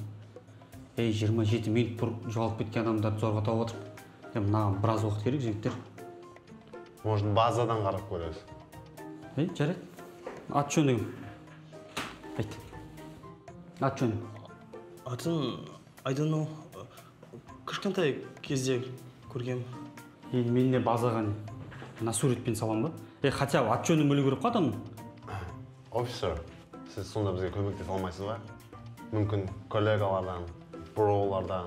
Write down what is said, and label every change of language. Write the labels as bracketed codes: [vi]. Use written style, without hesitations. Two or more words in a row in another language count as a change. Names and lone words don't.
[kk] 27 минут бұрын жоғалып кеткен адамдарды зорға тауып отырып. Мынаған біраз уақыт керек, жігіттер. Может, базадан қарап көресіз. Жарайды. Ат жөні кім? Айт. Ат жөні. Атын, [en] I don't know. [kk] Кішкентай кезде көргем. Мен не базаға не? Мына суретпен салам ба? Хотя ат жөнін білу керек қой адамның. Офисер, сіз сонда бізге көмектесе алмайсыз ба? Мүмкін коллегалардан, броулардан.